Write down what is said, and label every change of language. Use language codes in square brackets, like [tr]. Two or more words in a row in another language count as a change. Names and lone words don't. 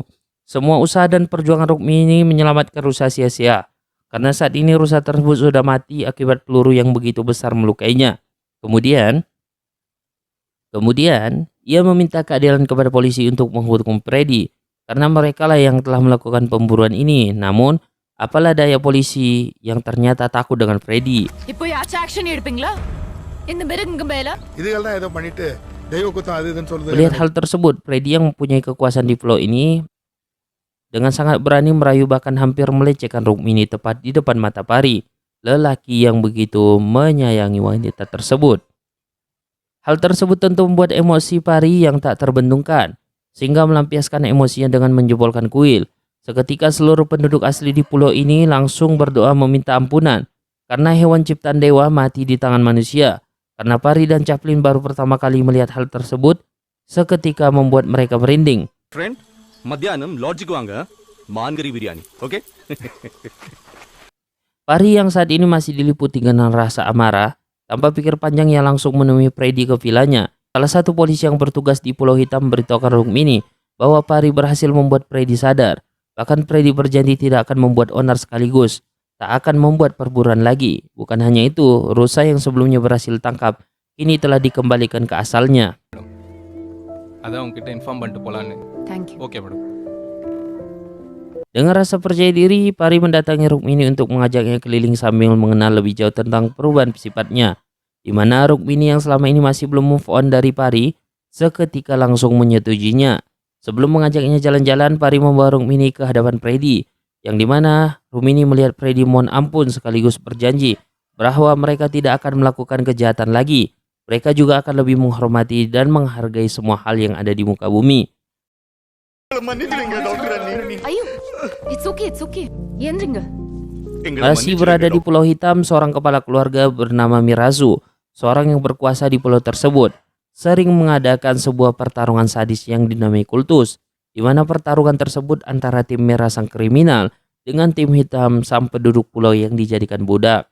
[id] Semua usaha dan perjuangan Rukmini menyelamatkan rusa sia-sia, karena saat ini rusa tersebut sudah mati akibat peluru yang begitu besar melukainya. Kemudian, ia meminta keadilan kepada polisi untuk menghukum Freddy karena mereka lah yang telah melakukan pemburuan ini. Namun, apalah daya polisi yang ternyata takut dengan Freddy. [ta] இப்போ யாச்சும் ஆக்ஷன் எடுப்பீங்களா? இந்த மிருகங்க மேல இதுகள்தான் ஏதோ பண்ணிட்டு தெய்வ குத்தம் அது இதுன்னு சொல்லுது. [id] Melihat hal tersebut, Freddy yang mempunyai kekuasaan di pulau ini dengan sangat berani merayu bahkan hampir melecehkan Rukmini tepat di depan mata Pari, lelaki yang begitu menyayangi wanita tersebut. Hal tersebut tentu membuat emosi Pari yang tak terbendungkan, sehingga melampiaskan emosinya dengan menjebolkan kuil. Seketika seluruh penduduk asli di pulau ini langsung berdoa meminta ampunan karena hewan ciptaan dewa mati di tangan manusia. Karena Pari dan Chaplin baru pertama kali melihat hal tersebut, seketika membuat mereka merinding. [en] Friend, [te] మధ్యాహ్నం లాడ్జికి వాంగ మాన్గరి బిర్యానీ, [en] oke? [id] Pari yang saat ini masih diliputi dengan rasa amarah, tanpa pikir panjang ia langsung menemui Freddy ke vilanya. Salah satu polisi yang bertugas di Pulau Hitam memberitahukan Rukmini bahwa Pari berhasil membuat Freddy sadar. Bahkan Freddy berjanji tidak akan membuat onar sekaligus, tak akan membuat perburuan lagi. Bukan hanya itu, rusa yang sebelumnya berhasil tangkap kini telah dikembalikan ke asalnya. [ta] அதான் உங்ககிட்ட இன்ஃபார்ம் பண்ணிட்டு போலான்னு. [en] Thank you. [ta] ஓகே மேடம். [id] Dengan rasa percaya diri, Pari mendatangi Rukmini untuk mengajaknya keliling sambil mengenal lebih jauh tentang perubahan sifatnya. Di mana Rukmini yang selama ini masih belum [en] move on [id] dari Pari, seketika langsung menyetujuinya. Sebelum mengajaknya jalan-jalan, Pari membawa Rukmini ke hadapan Freddy, yang dimana Rukmini melihat Freddy mohon ampun sekaligus berjanji bahwa mereka tidak akan melakukan kejahatan lagi. Mereka juga akan lebih menghormati dan menghargai semua hal yang ada di muka bumi. [ta] ஐயோ [en] it's okay [ta] எந்திரிங்க. [id] Masih berada di Pulau Hitam, seorang kepala keluarga bernama Mirazu, seorang yang berkuasa di pulau tersebut, sering mengadakan sebuah pertarungan sadis yang dinamai kultus, di mana pertarungan tersebut antara tim merah sang kriminal dengan tim hitam sang penduduk pulau yang dijadikan budak.